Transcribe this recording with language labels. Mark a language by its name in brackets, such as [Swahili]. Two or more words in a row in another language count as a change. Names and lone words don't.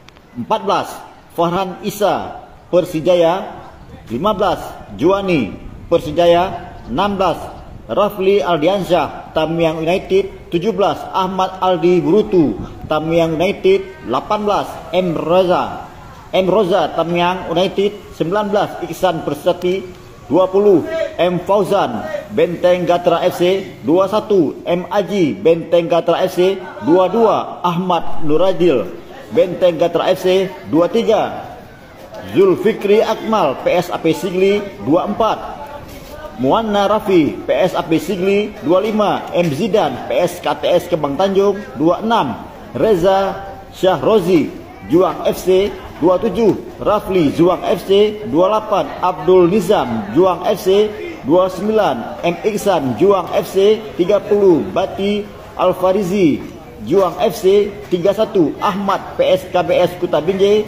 [Indonesian] 14, Farhan Isa Persijaya. 15, Juani Persijaya. 16, Rafli Aldiansyah Tamiang United. 17, Ahmad Aldi Burutu Tamiang United. 18, M Roza Tamiang United. 19, Iksan Persati. 20, M Fauzan Benteng Gatra FC. 21, M Aji Benteng Gatra FC. 22, Ahmad Nuradil Benteng Gatra FC. 23, Zulfikri Akmal PSAP Sigli. 24, Muanna Rafi PSAP Sigli. 25, M Zidan PSKTS Kembang Tanjung. 26, Reza Syahrozi Juang FC. 27, Rafli Juang FC. 28, Abdul Nizam Juang FC. 29, M Iksan Juang FC. 30, Bati Alfarizi Juang FC. 31, Ahmad PSKBS Kuta Binjai.